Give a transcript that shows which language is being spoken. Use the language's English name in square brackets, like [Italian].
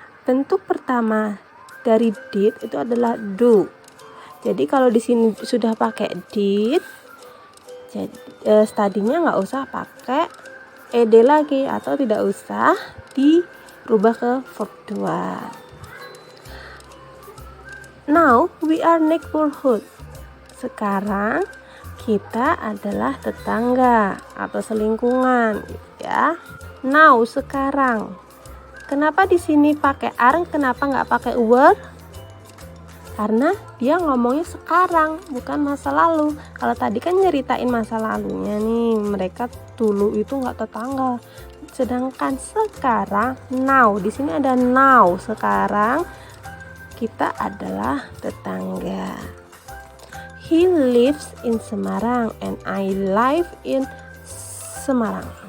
[Indonesian] Bentuk pertama dari did itu adalah do. Jadi kalau di sini sudah pakai did, jadi studinya nggak usah pakai ed lagi, atau tidak usah dirubah ke verb 2. [English] Now we are neighborhood. [Indonesian] Sekarang kita adalah tetangga atau selingkungan ya. Now sekarang. Kenapa di sini pakai are, kenapa nggak pakai were? Karena dia ngomongnya sekarang, bukan masa lalu. Kalau tadi kan nyeritain masa lalunya nih, mereka dulu itu nggak tetangga. Sedangkan sekarang, now, di sini ada now, sekarang kita adalah tetangga. [English] He lives in Semarang and I live in Semarang.